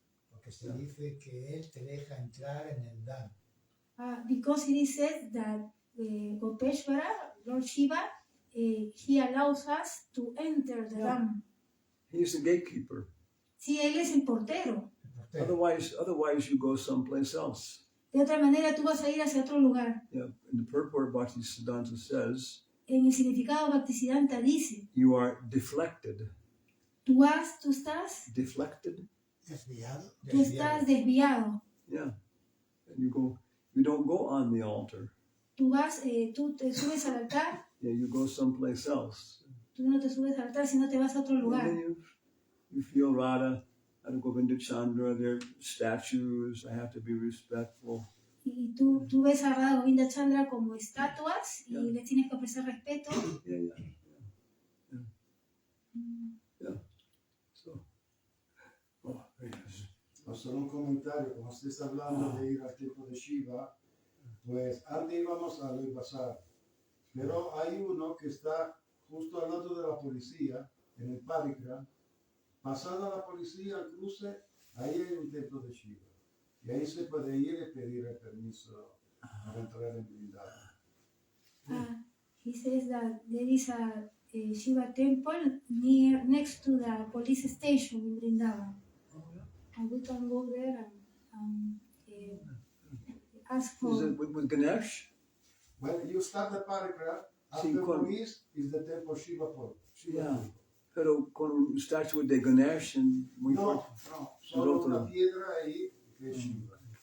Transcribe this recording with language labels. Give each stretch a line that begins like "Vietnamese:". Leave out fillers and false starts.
Spanish: Porque se dice que él te deja entrar en el Dham.
English: Because it is said that Gopeshvara, Lord Shiva, he allows us to enter the Dham. He's the gatekeeper.
Spanish: Sí, él es el portero.
English: Otherwise you go someplace else.
Spanish: De otra manera, tú vas a ir hacia otro lugar.
English: Yeah, in the purport, Bhaktisiddhanta says,
Spanish: En el significado Bhaktisiddhanta dice,
English: you are deflected.
Spanish: tú estás Desviado. tú estás desviado.
English: Yeah. And you don't go on the altar.
Spanish: Tú te subes al altar,
English: Yeah, you go someplace else.
Spanish: tú no te subes al altar, sino te vas a otro
English: And
Spanish: lugar.
English: then you feel Radha, Govinda Chandra, their statues, I have to be respectful.
Spanish: Y tú ves a Radha Govinda Chandra como estatuas y les tienes que ofrecer respeto.
English: Yeah. So,
Spanish: Solo un comentario, como usted está hablando de ir al templo de Shiva, pues antes íbamos a Loibazar, pero hay uno que está justo al lado de la policía, en el Parikram. Pasada la policía al cruce, ahí hay un templo de Shiva. Y ahí se puede ir y pedir el permiso para entrar en Vrindavan.
English: He says that there is a Shiva temple next to the police station in Vrindavan. And we can go there and ask is for... it with Ganesh? When you start the Parikram, after police is the temple Shiva Pol. Yeah.
Spanish: Pero con un estatua de Ganesh and muy fuerte. No, solo una piedra ahí que es Shiva.